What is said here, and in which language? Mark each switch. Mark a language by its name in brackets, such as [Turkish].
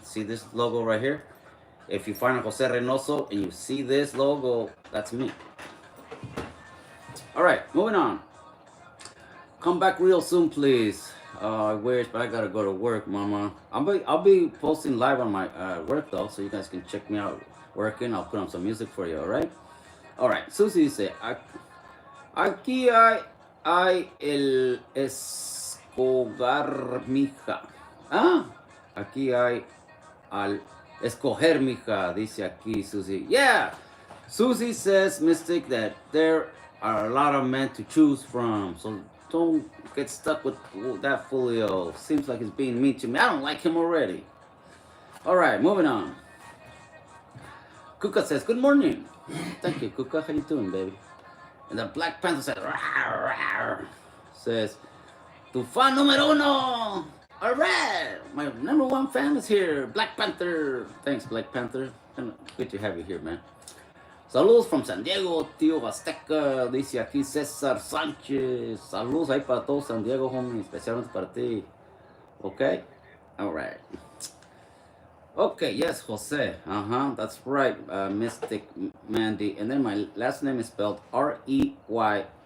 [English] See this logo right here? If you find a Jose Reynoso and you see this logo, that's me. All right, moving on. Come back real soon, please. I wish, but I gotta go to work, Mama. I'll be posting live on my work though, so you guys can check me out working. I'll put on some music for you, all right? All right. [Spanish] Susie dice, aquí hay el escoger, mija. Ah, aquí hay al escoger, mija. Dice aquí Susie. Yeah. [English] Susie says, Mystic, that there are a lot of men to choose from, so don't get stuck with that Fulio. Seems like he's being mean to me. I don't like him already. All right, moving on. Kuka says, good morning. Thank you, Kuka. How you doing, baby? And the Black Panther says, rawr, rawr. Says, [Spanish] tu fan número uno. [English] All right, my #1 fan is here, Black Panther. Thanks, Black Panther. Good to have you here, man. [Spanish] Saludos from San Diego, tío Azteca, dice aquí César Sánchez. Saludos ahí para todos San Diego, homie, especialmente para ti. [English] Okay? Alright. Okay, yes, Jose. That's right, Mystic Mandy. And then my last name is spelled Reynoso.